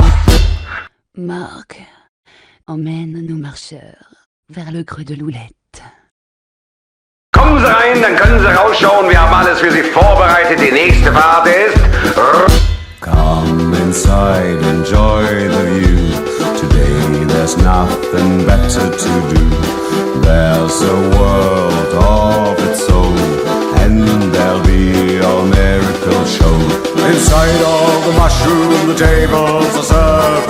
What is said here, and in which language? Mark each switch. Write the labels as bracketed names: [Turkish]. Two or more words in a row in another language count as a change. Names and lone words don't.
[French] Marc emmène nos marcheurs vers le creux de l'Oulette. [German] Kommen Sie rein, dann können Sie rausschauen. Wir haben alles für Sie vorbereitet. Die nächste Fahrt ist... [English] Come inside, enjoy the view. Today there's nothing better to do. There's a world of its own, and there'll be a miracle show. Inside of the mushroom, the tables are served.